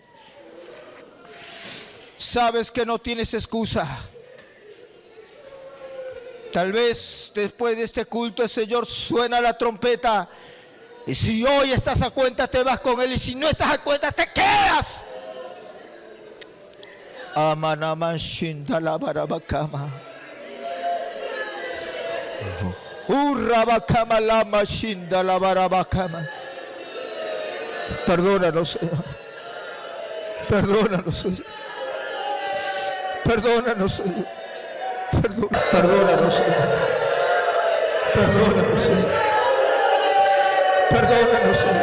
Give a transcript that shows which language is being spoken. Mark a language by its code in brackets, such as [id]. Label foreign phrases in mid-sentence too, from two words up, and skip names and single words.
[es] Sabes que no tienes excusa. Tal vez después de este culto el Señor suena la trompeta. Y si hoy estás a cuenta, te vas con Él. Y si no estás a cuenta, te quedas. Amanaman shinda la barabakama. Urrabakama lama shinda la barabakama. Perdónanos, Señor. Perdónanos, Señor. Perdónanos, Señor. Perdónanos, Señor. Perdónanos, Señor. Perdónanos, Señor.